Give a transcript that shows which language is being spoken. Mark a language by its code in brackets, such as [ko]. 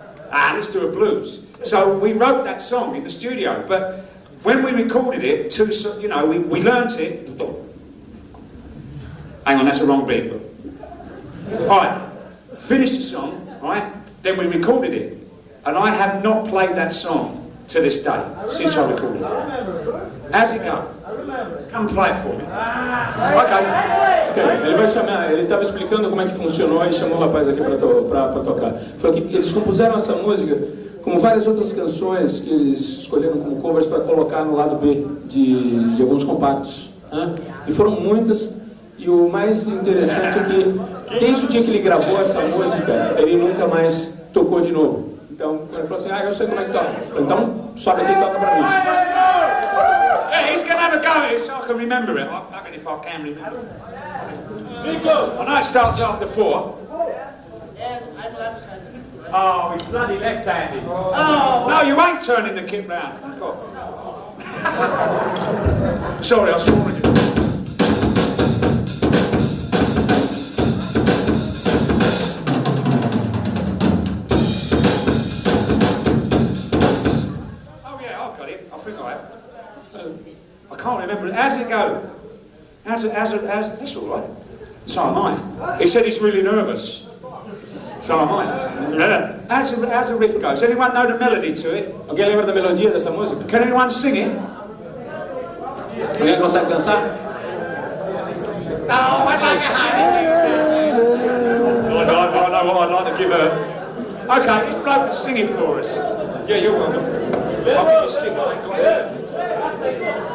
[en] Let's do a blues. So we wrote that song in the studio, but when we recorded it, you know, we learnt it. Hang on, that's the wrong beat. Alright, finished the song, right? Then we recorded it. And I have not played that song to this day, since I recorded it. How's it go? Come play it for me. Okay. [pt] Ele vai chamar, ele estava explicando como é que funcionou e chamou o rapaz aqui para tocar. Falou que eles compuseram essa música como várias outras canções que eles escolheram como covers para colocar no lado B de alguns compactos. Né? E foram muitas, e o mais interessante é que desde o dia que ele gravou essa música, ele nunca mais tocou de novo. Então, ele falou assim, eu sei como é que toca. Então, sobe aqui e toca para mim. [en] Yeah, he's going to have a go at it so I can remember it. I reckon if I can remember it. I know it starts after 4. And I'm left-handed. Oh, he's bloody left-handed. Oh. No, you ain't turning the kit round. Fuck off. Sorry, I swore at you. Oh yeah, I've got it. I think I have. I can't remember it. How's it go? That's all right. So am I. He said he's really nervous. So am I. Yeah. How's the riff go? Does anyone know the melody to it? [pt] Alguém lembra da melodia dessa música? [en] Can anyone sing it? [pt] Alguém consegue dançar? [en] Oh, I'd like a hand. I know what I'd like to give her. Okay, this bloke is singing for us. Yeah, you're welcome. I'll give you a stick. I ain't got it.